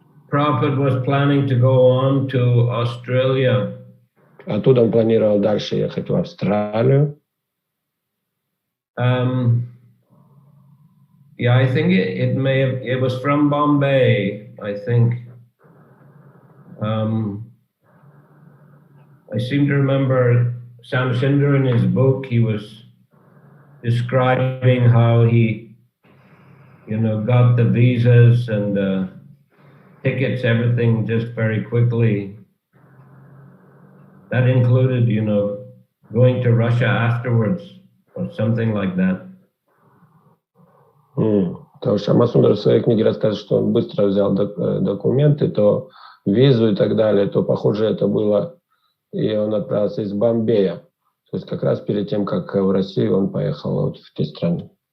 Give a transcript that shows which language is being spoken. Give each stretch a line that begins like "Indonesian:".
English: Prabhupada was planning to go on to Australia.
Russian: Оттуда он планировал дальше ехать в Австралию.
English: Yeah, I think it was from Bombay, I think. I seem to remember Sam Sundar in his book, he was describing how he got the visas and tickets, everything just very quickly. That included, going to Russia afterwards or something like that.
Russian: Потому что Шамасундар в своей книге рассказывает, что он быстро взял документы, то визу и так далее, то, похоже, это было, и он отправился из Бомбея. То есть как раз перед тем, как в Россию он поехал вот в те страны.